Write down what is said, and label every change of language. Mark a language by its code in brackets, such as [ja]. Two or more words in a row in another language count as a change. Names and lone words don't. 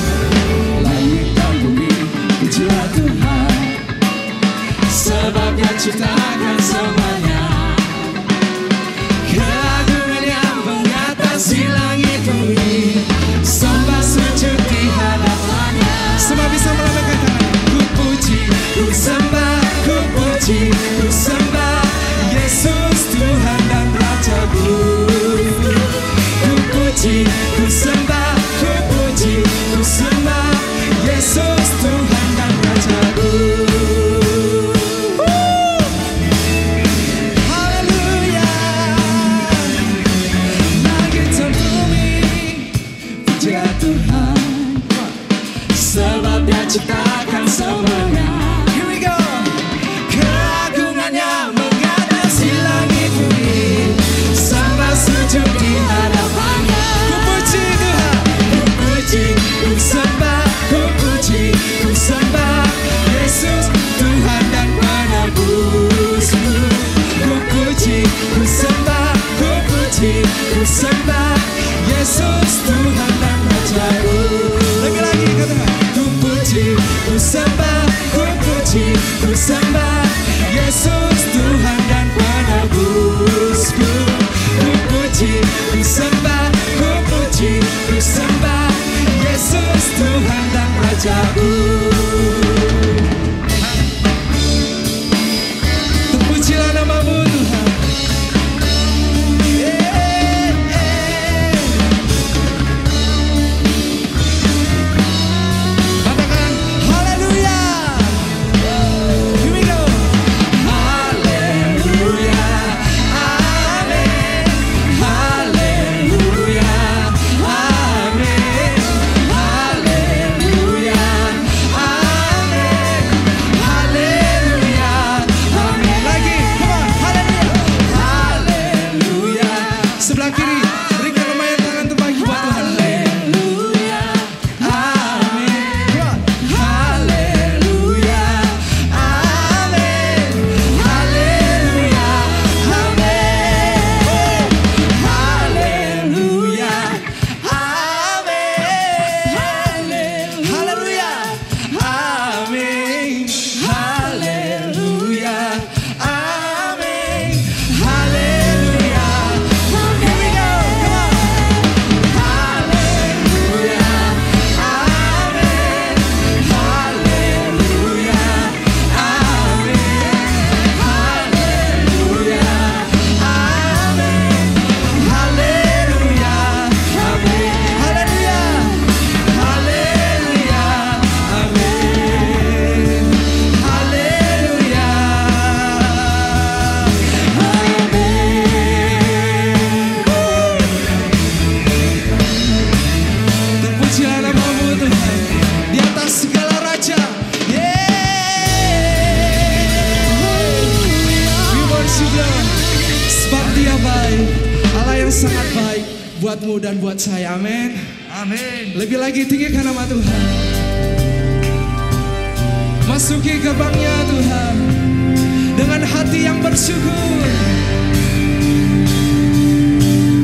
[id] Langit dan bumi, pujilah Tuhan, sebab Dia ciptakan semuanya. Keagungannya mengatasi langit bumi, sembah sujud di hadapannya. Semua bisa melambaikan tangan. Ku puji, ku sembah, ku puji, ku sembah Yesus Tuhan dan Rajaku. Ku puji, ku sembah, ku puji, ku sembah Yesus Tuhan dan Rajaku. Haleluya. Langit dan bumi, pujilah Tuhan, sebab Dia ciptakan semuanya. [en] Here we go. [id] Keagungannya mengatasi langit bumi, sembah sujud di hadapannya. Ku puji Tuhan. Ku puji, ku sembah, ku puji, ku sembah Yesus Tuhan dan penebusku. Ku puji, ku sembah, ku puji, ku sembah Yesus Tuhan dan Rajaku. Lagi-lagi katakan. Ku puji, ku sembah, ku puji, ku sembah Yesus Tuhan dan penebusku. Ku puji, ku sembah, ku puji, ku sembah Yesus Tuhan dan Rajaku. Terpujilah namamu Tuhan. Katakan haleluya. [en] Here we go. [id] Haleluya, amin. Haleluya, amin. Haleluya, amin. Haleluya, amin. Lagi, [en] come on, [id] haleluya. Haleluya, Sebelah kiri, berikan lumayan tangan terbaik buat Tuhan. haleluya, amin. [en] Come on. [id] Haleluya, amin. Haleluya, amin. Haleluya, amin. Haleluya, amin. Haleluya, amin. Haleluya, [en] here we go, come on. [id] Haleluya, amin. Haleluya, amin. Haleluya, amin. Haleluya, amin. Haleluya, haleluya, amin. Haleluya, Terpujilah namamu Tuhan di atas segala raja. [en] We worship you, [id] sebab Dia baik, Allah yang sangat baik buatmu dan buat saya. Amin. amin. Lebih lagi tinggikan nama Tuhan. Masuki gerbangnya Tuhan dengan hati yang bersyukur.